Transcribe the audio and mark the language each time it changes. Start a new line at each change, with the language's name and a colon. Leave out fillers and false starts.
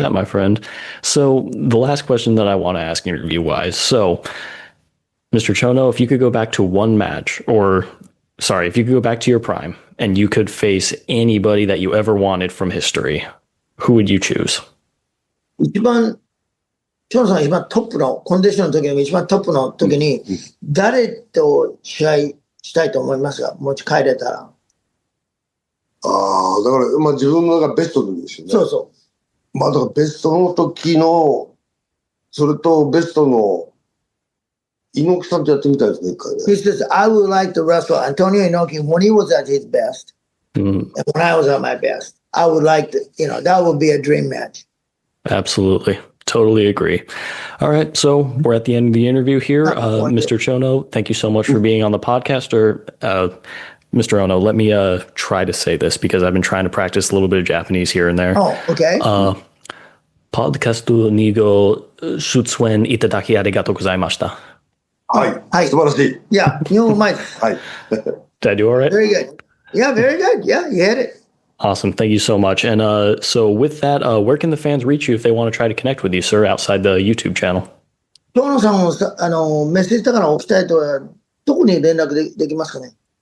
English: that, my friend. So the last question that I want to ask interview-wise. So, Mr. Chono, if you could go back to one match, if you could go back to your prime and you could face anybody that you ever wanted from history, who would you choose?
Japanese: 一番チョンさんが一番トップのコンディションの時に一番トップの時に誰と試合したいと思いますか？持ち帰れたら。だから、まあ自分のがベストの時ですよね。そうそう。まあだからベストの時の、それとベストの猪木さんとやってみたいですね、一回ね。
English: He says, I would like to wrestle Antonio Inoki when he was at his best. And when I was at my best. I would like to, you know, that would be a dream match. Absolutely. Totally agree. All right. So we're at the end of the interview here. Mr. Chono, thank you so much for being on the podcast. Mr. Ono, let me try to say this because I've been trying to practice a little bit of Japanese here and there. Oh, okay.
Japanese: Podcast にご出演いただきありがとうございました。はい。素晴らしい。
English: Yeah, you might.
Japanese: はい。
English: Did I do all right? Very good. Yeah, very good. Yeah, you hit it. Awesome. Thank you so much. And so with that, where can the fans reach you if they want to try to connect with you, sir, outside the YouTube channel?
Japanese: 長野さんもメッセージとかのおしたいとはどこに連絡できますかね？